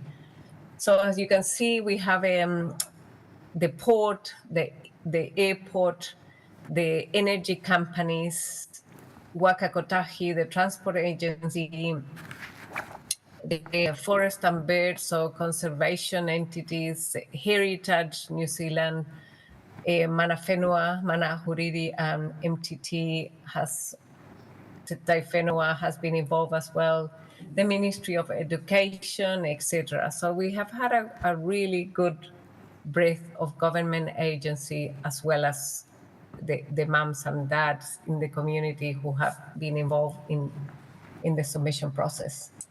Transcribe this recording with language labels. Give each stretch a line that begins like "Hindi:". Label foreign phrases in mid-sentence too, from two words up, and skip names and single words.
English: So as you can see, we have the port, the airport, the energy companies, Waka Kotahi, the transport agency, the forest and birds, so conservation entities, Heritage New Zealand,
Māori: Mana Whenua,
English: Mana Huriri, and MTT Tai Whenua has been involved as well, the Ministry of Education, etc. So we have had a really good breadth of government agency, as well as the mums and dads in the community who have been involved in the submission process.